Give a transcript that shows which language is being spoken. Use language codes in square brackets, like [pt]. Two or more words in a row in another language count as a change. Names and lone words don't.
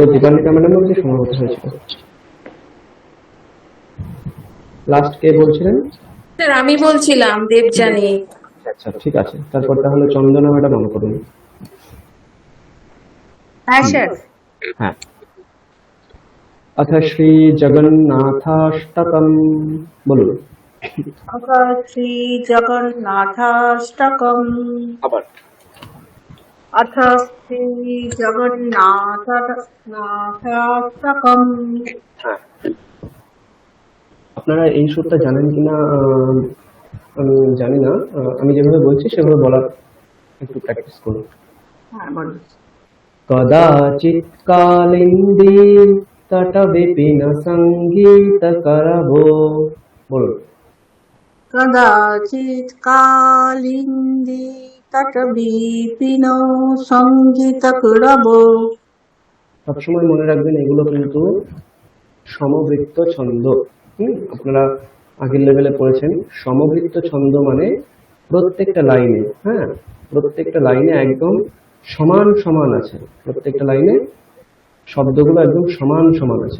[bn] দীপান্বিতা ম্যাডাম অবধি সম্ভবত হয়েছিল। লাস্ট কে বলছিলেন? স্যার আমি বলছিলাম, দেবযানী। আচ্ছা ঠিক আছে, তারপর তাহলে চন্দনা ম্যাডাম অন করুন। হ্যাঁ স্যার। [sa] হ্যাঁ। अथ श्री जगन्नाथाष्टकम বলুন। अथ श्री जगन्नाथाष्टकम। [bn] আবার [sa] अथ श्री जगन्नाथाष्टकम। [bn] হ্যাঁ, আপনারা এই সুরটা জানেন কিনা আমি জানি না, আমি যেভাবে বলছি সেভাবে বলার একটু প্র্যাকটিস করুন। হ্যাঁ বলুন। [sa] কদাচিৎ কালিন্দী তট বিপিন সঙ্গীত [bn] করবো, বলুন। [sa] कदाचित् कालिन्दी तटविपिनो सङ्गीतकुरवो। [bn] সবসময় মনে রাখবেন এগুলো কিন্তু সমবৃত্ত ছন্দ। আপনারা আগের লেভেলে পড়েছেন, সমবৃত্ত ছন্দ মানে প্রত্যেকটা লাইনে, হ্যাঁ প্রত্যেকটা লাইনে একদম সমান সমান আছে, প্রত্যেকটা লাইনে শব্দগুলো একদম সমান সমান আছে।